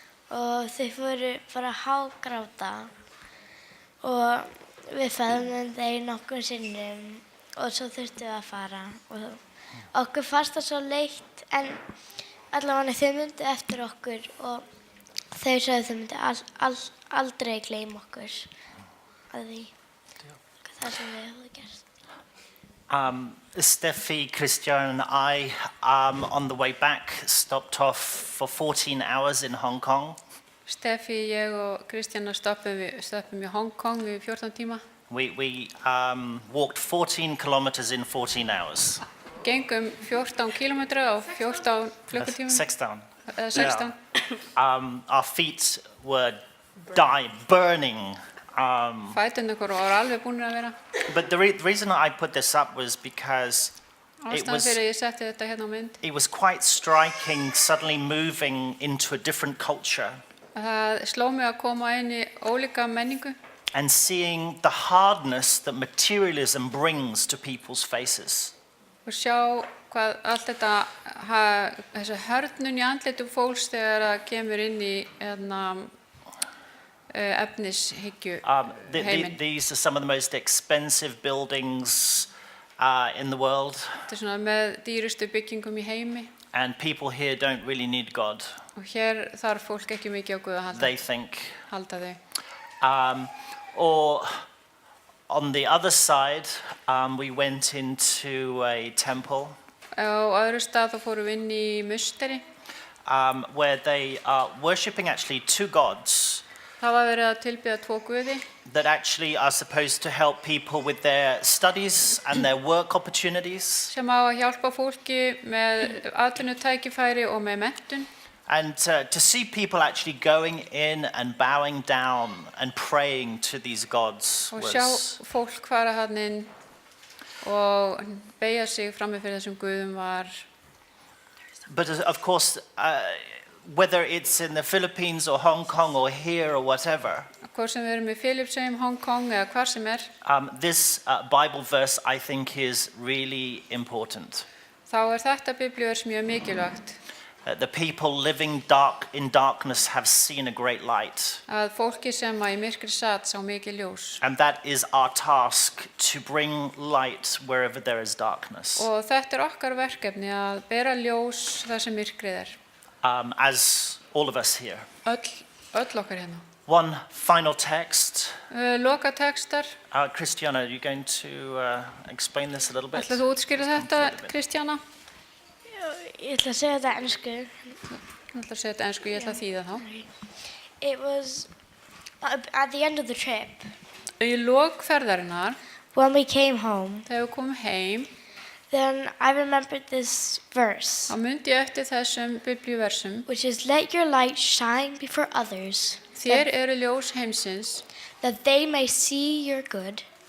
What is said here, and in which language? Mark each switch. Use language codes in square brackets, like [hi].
[is] Og þau fóru bara að hágráta og við feðmum þeir nokkur sinnum og svo þurftum við að fara og okkur fannst það svo leitt en allavega þau myndu eftir okkur og þau sagði þau myndu aldrei gleyma okkur að því það sem við höfum gert. [en] Steffi, Kristiana and I, on the way back, stopped off for 14 hours in Hong Kong. [is] Steffi, ég og Kristiana stoppum í Hong Kong í 14 tíma. [en] We walked 14 kilometers in 14 hours. [is] Gengum 14 kilometra á 14 klukkutímum. [en] 16. [is] 16. [en] Our feet were burning. [is] Fæturnir okkur voru alveg búnir að vera. [en] But the reason I put this up was because [is] Ástæðan fyrir ég setti þetta hérna á mynd. [en] It was quite striking suddenly moving into a different culture. [is] Það sló mig að koma inn í ólíka menningu. [en] and seeing the hardness that materialism brings to people's faces. [is] Og sjá hvað allt þetta, þessi hörnun í andlitum fólks þegar það kemur inn í efnishyggju heiminn. [en] These are some of the most expensive buildings in the world. [is] Þetta svona með dýrustu byggingum í heimi. [en] And people here don't really need God. [is] Og hér þarf fólk ekki mikið á Guð að halda. [en] They think. [is] Halda þau. [en] Or on the other side, we went into a temple. [is] Á öðru stað þá fórum við inn í musteri. [en] Where they are worshipping actually two gods. [is] Það var verið að tilbiðja tvo guði. [en] That actually are supposed to help people with their studies and their work opportunities. [is] Sem á að hjálpa fólki með atvinnutækifæri og með menntun. [en] And to see people actually going in and bowing down and praying to these gods [is] Og sjá fólk fara þarna inn og beygja sig frammi fyrir þessum guðum var. [en] But of course, whether it's in the Philippines or Hong Kong or here or whatever, [is] Hvort sem við erum í Filipseyjum, Hong Kong eða hvar sem [en] this Bible verse I think is really important. [is] Þá þetta biblíuvers mjög mikilvægt. [en] The people living in darkness have seen a great light. [is] Að fólki sem í myrkri sat sá mikið ljós. [en] And that is our task, to bring light wherever there is darkness. [is] Og þetta okkar verkefni að bera ljós þar sem myrkrið [en] As all of us here. [is] Öll okkar hérna. [en] One final text. [is] Loka textar. [en] Kristiana, are you going to explain this a little bit? [is] Ætlar þú útskýra þetta, Kristiana? Ég ætla að segja þetta ensku. Ég ætla að segja þetta ensku, ég ætla að þýða þá. [en] It was at the end of the trip. [is] Í lok ferðarinnar, [en] When we came home, [is] þegar við komum heim, [en] then I remembered this verse, [is] þá myndi ég eftir þessum biblíuversum. [en] which is, let your light shine before others, [is] Þér eru ljós heimsins, [en] that they may see your good